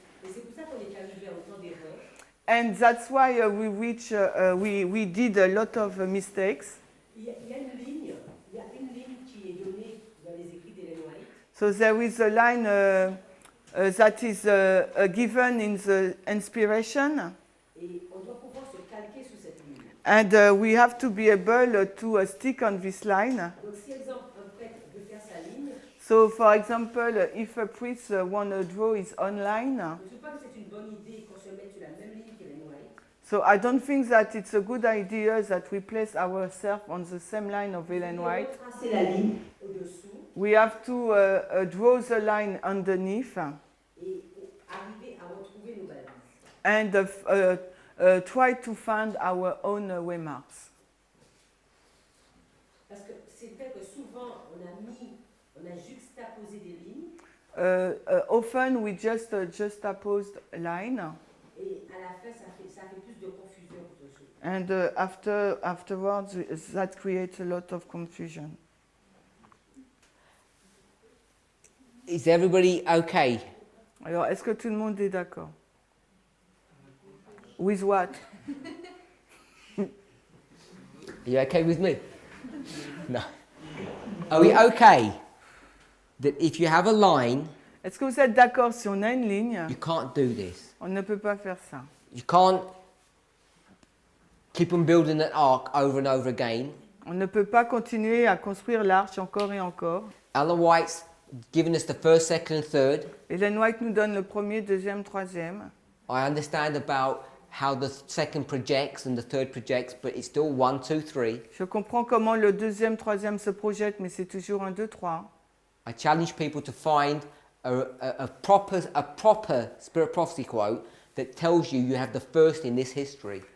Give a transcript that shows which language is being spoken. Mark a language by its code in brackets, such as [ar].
[fr] Et c'est pour ça qu'on est arrivé à autant d'erreurs. [en] and that's why we did a lot of mistakes. [fr] Il y a une ligne qui est donnée dans les écrits d'Ellen White. [en] So there is a line that is given in the inspiration, [fr] Et on doit pouvoir se calquer sur cette ligne. [en] and we have to be able to stick on this line. [fr] Donc si exemple un prêtre veut faire sa ligne, [en] So for example, if a priest want to draw his own line, [fr] je ne trouve pas que c'est une bonne idée qu'on se mette sur la même ligne qu'Ellen White. [en] so I don't think that it's a good idea that we place ourselves on the same line of Ellen White. [fr] On doit tracer la ligne au-dessous [en] We have to draw the line underneath [fr] et arriver à retrouver nos balises. [en] and try to find our own waymarks. [fr] Parce que c'est vrai que souvent on a juxtaposé des lignes [en] Often we just juxtaposed line, [fr] et à la fin ça fait plus de confusion qu'autre chose. [en] and afterwards that creates a lot of confusion. Is everybody okay? [fr] Alors, est-ce que tout le monde est d'accord? [en] With what? Are you okay with me? No. Are we okay that if you have a line, [fr] Est-ce que vous êtes d'accord si on a une ligne, [en] you can't do this? [fr] on ne peut pas faire ça? [en] You can't keep on building an ark over and over again. [fr] On ne peut pas continuer à construire l'arche encore et encore. [en] Ellen White's given us the first, second, and third. [fr] Ellen White nous donne le premier, deuxième, troisième. [en] I understand about how the second projects and the third projects, but it's still 1, 2, 3. [fr] Je comprends comment le deuxième, troisième se projette, mais c'est toujours 1, 2, 3. [en] I challenge people to find a proper spirit prophecy quote that tells you have the first in this history.